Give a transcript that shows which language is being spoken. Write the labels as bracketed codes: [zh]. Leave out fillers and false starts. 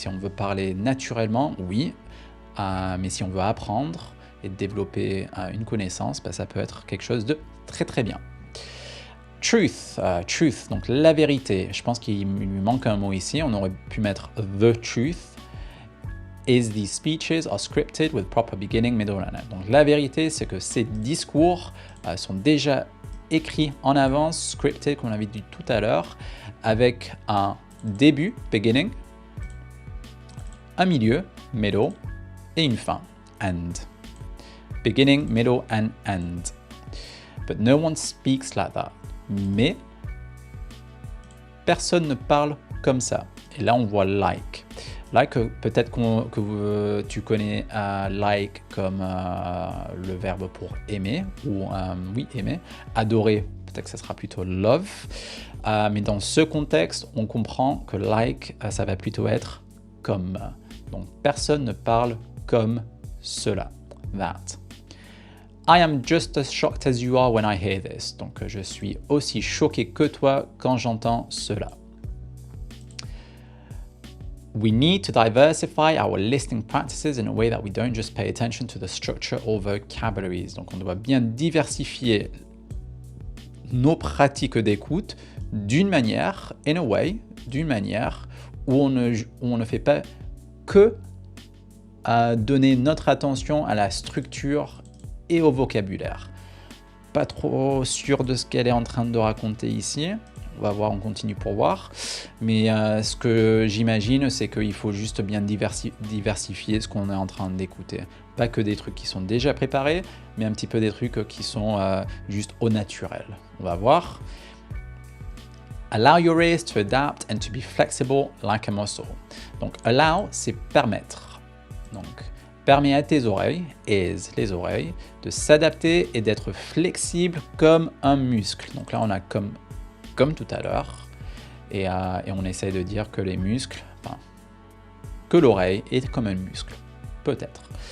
[fr] Si on veut parler naturellement, oui, mais si on veut apprendre et développer une connaissance, ça peut être quelque chose de très très bien. Truth, donc la vérité. Je pense qu'il lui manque un mot ici, on aurait pu mettre the truth. [en] Is these speeches are scripted with proper beginning, middle and end. [fr] Donc la vérité, c'est que ces discours sont déjà écrits en avance, scripted, comme on l'avait dit tout à l'heure, avec un début, beginning, un milieu, middle, et une fin, end. [en] Beginning, middle and end. But no one speaks like that. [fr] Mais personne ne parle comme ça. Et là, on voit like. Like, peut-être que tu connais like comme le verbe pour aimer, ou oui, aimer. Adorer, peut-être que ça sera plutôt love. Mais dans ce contexte, on comprend que like, ça va plutôt être comme. Donc, personne ne parle comme cela. [en] That. I am just as shocked as you are when I hear this. [fr] Donc, je suis aussi choqué que toi quand j'entends cela. [en] We need to diversify our listening practices in a way that we don't just pay attention to the structure or vocabularies. [fr] Donc, on doit bien diversifier nos pratiques d'écoute d'une manière, [en] in a way, [fr] d'une manière où on ne fait pas que donner notre attention à la structure et au vocabulaire. Pas trop sûr de ce qu'elle est en train de raconter ici. On va voir, on continue pour voir. Mais ce que j'imagine, c'est qu'il faut juste bien diversifier ce qu'on est en train d'écouter. Pas que des trucs qui sont déjà préparés, mais un petit peu des trucs qui sont juste au naturel. On va voir. [en] Allow your ears to adapt and to be flexible like a muscle. [fr] Donc, allow, c'est permettre. Donc, permet à tes oreilles, ears, les oreilles, de s'adapter et d'être flexible comme un muscle. Donc là, on a comme tout à l'heure, et on essaye de dire que les muscles, que l'oreille est comme un muscle, peut-être.